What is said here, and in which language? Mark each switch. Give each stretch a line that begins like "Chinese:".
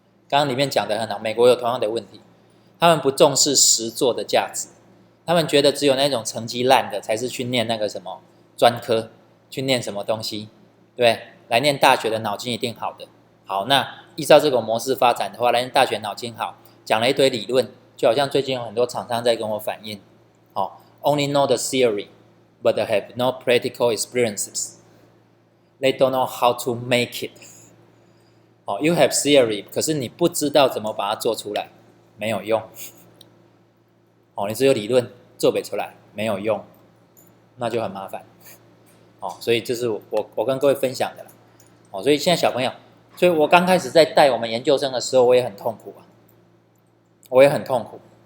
Chinese: 刚刚里面讲的很好，美国有同样的问题，他们不重视实作的价值，他们觉得只有那种成绩烂的才是去念那个什么专科，去念什么东西，对不对？来念大学的脑筋一定好的。好，那依照这种模式发展的话，来念大学脑筋好，讲了一堆理论，就好像最近有很多厂商在跟我反映，
English: only know the theory, but they have no practical experiences. They don't know how to make it. You have theory,
Chinese: 可是你不知道怎么把它做出来，没有用。你只有理论做不出来，没有用，那就很麻烦。所以这是我跟各位分享的啦。所以现在小朋友，所以我刚开始在带我们研究生的时候，我也很痛苦啊，我也很痛苦。